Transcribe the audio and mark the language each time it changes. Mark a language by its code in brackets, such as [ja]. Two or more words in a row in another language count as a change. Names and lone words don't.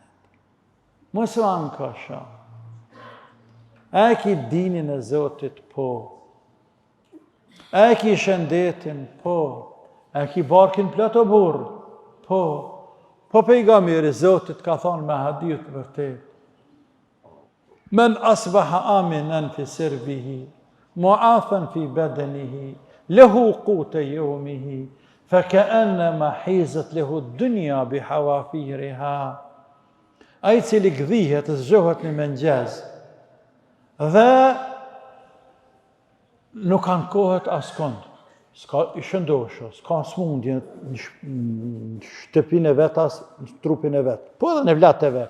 [sq] Mos u anka shumë. E ki dinin e Zotit, po. E ki shëndetin, po. E ki barkin plot o burr, po. Po pejgamberi Zotit ka thonë me hadith vërtet. [ar] من أصبح آمنا في سربه معافى في بدنه له قوت يومه, فكأنما حيزت له الدنيا بحوافيرها. [sq] Ai cili gdhihet, zgjohet në mëngjes, dhe nuk ankohet askund, s'ka I shëndoshë, s'ka smundje në shtëpinë e vet as në trupin e vet, po edhe në vlatë e vet.